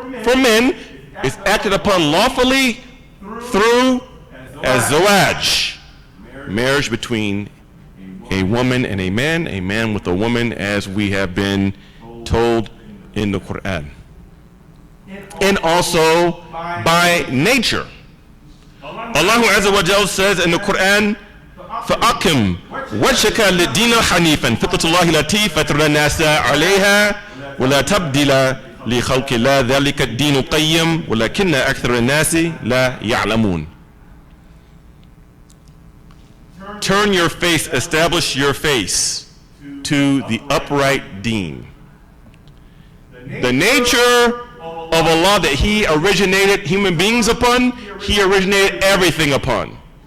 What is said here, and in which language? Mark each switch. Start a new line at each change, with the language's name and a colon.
English: For men, it's acted upon lawfully through az-zawaj, marriage between a woman and a man with a woman, as we have been told in the Quran. And also by nature. Allah Azza wa Jal says in the Quran,
Arabic: فَأَقِمْ وَجْهَكَ لِلدِّينِ حَنِيفًا فِطْرَةَ اللَّهِ الَّتِي فَطَرَ النَّاسَ عَلَيْهَا وَلَا تَبْدِيلَ لِخَلْقِ اللَّهِ ذَلِكَ الدِّينُ الْقَيِّمُ وَلَكِنَّ أَكْثَرَ النَّاسِ لَا يَعْلَمُونَ.
English: Turn your face, establish your face to the upright deen. The nature of Allah that He originated human beings upon, He originated everything upon.